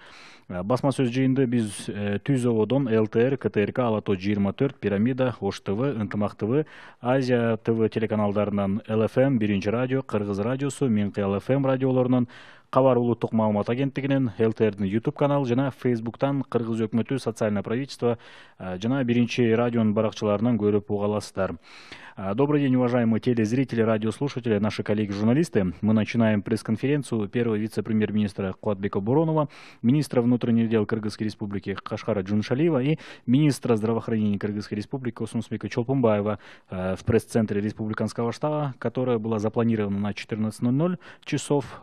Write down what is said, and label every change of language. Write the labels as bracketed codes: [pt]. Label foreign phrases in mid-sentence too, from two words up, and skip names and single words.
[ky] Басма сөз жыйынды биз Түз Ободон ЛТР, КТРК, Ала Тоо 24, Пирамида, Ош ТВ, Ынтымак ТВ, Азия ТВ телеканалдарынан ЛФМ, Биринчи радио, Кыргыз радиосу, Минкы ЛФМ радиолорунан, Кабар улуттук маалымат агенттигинен, ЛТРдин YouTube каналы жана Facebooktан Кыргыз өкмөтү [ru] социальное правительство [ky] жана Биринчи радионун баракчаларынан көрүп уга аласыздар. [ru] Добрый день, уважаемые телезрители, радиослушатели, наши коллеги-журналисты. Мы начинаем пресс-конференцию первого вице-премьер-министра Кубатбека Боронова, министра внутренних дел Кыргызской республики Кашкара Джунушалиева и министра здравоохранения Кыргызской республики Космосбека Чолпонбаева в пресс-центре республиканского штаба, которая была запланирована на 14:00 часов.